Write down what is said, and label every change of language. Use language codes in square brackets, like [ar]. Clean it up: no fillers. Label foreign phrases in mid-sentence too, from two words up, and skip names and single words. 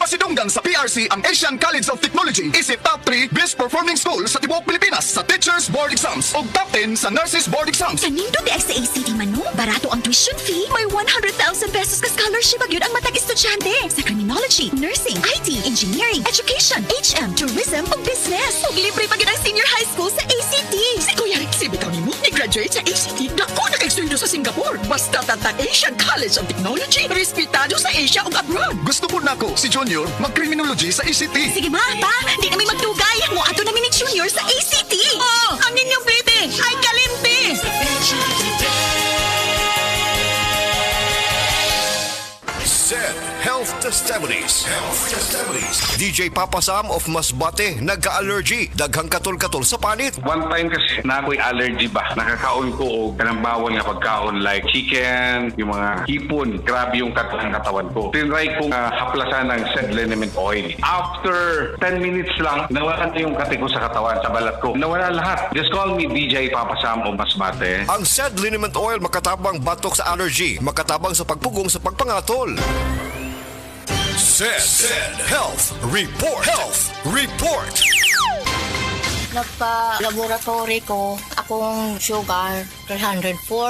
[ceb] Hanggang sa PRC ang Asian College of Technology isip [en] top 3 best performing school [ceb] sa tibuok Pilipinas sa Teachers Board Exams o top 10 sa Nurses Board Exams. Kanindo di ay sa ACT man no? Barato ang tuition fee. May 100,000 pesos ka scholarship agad ang matag estudyante sa criminology, [en] nursing, IT, engineering, education, HM, tourism [ceb] o business. Ug libre pa gid ang [en] senior high school [ceb] sa ACT. Si Kuya Rexy bitaw nimo ni-graduate sa ACT. Dako na kay sa Singapore. Basta tata Asian College of Technology. Respetado sa Asia ug abroad. Gusto po nako si Junior mag-criminology sa ICT. Sige ma, pa, di namin magdugay. Mo ato namin ni Junior sa ACT. [tl] Oh, ang inyong plete ay kalimpi. Said Health Testimonies. [ceb] DJ Papa Sam of Masbate nagka-allergy, daghang katol-katol sa panit. [en] One time [ceb] kasi na ako'y allergy ba, nakakaon ko o kanang bawal nga pagkaon like chicken, [tl] yung mga hipon, grabe yung katawan ko. Tinry kong haplasan ng said liniment oil. [en] After 10 minutes [tl] lang, nawala na yung kati ko sa katawan, sa balat ko. Nawala lahat. [en] Just call me DJ Papa Sam of Masbate. [ceb] Ang said liniment oil makatabang batok sa allergy, makatabang sa pagpugong sa pagpangatol. Said Health Report. Nagpa-laboratory ko, akong sugar, 304.